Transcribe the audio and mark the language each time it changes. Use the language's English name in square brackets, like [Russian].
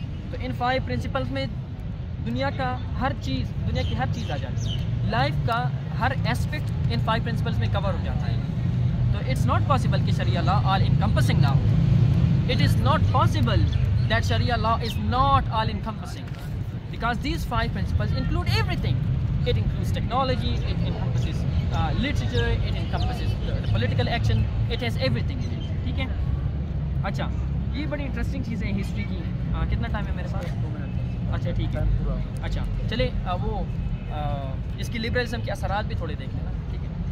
[Urdu] تو ان 5 پرنسپلس میں دنیا کی ہر چیز آ جاتی ہے، لائف کا ہر ایسپیکٹ ان 5 پرنسپلس میں کور ہو جاتا ہے. [English] تو it's not possible کہ شریعہ لا آل انکمپسنگ نہ ہو. It is not possible that sharia law is not all encompassing because these 5 principles include everything. It includes technology, it encompasses literature, it encompasses the political action, it has everything in it. [Urdu] ٹھیک ہے. اچھا یہ بڑی interesting چیزیں ہیں history کی. کتنا time ہے میرے پاس؟ 2 منٹ. اچھا ٹھیک ہے. اچھا چلے وہ اس کی لبرلزم کے اثرات بھی تھوڑے دیکھ لینا. ٹھیک ہے.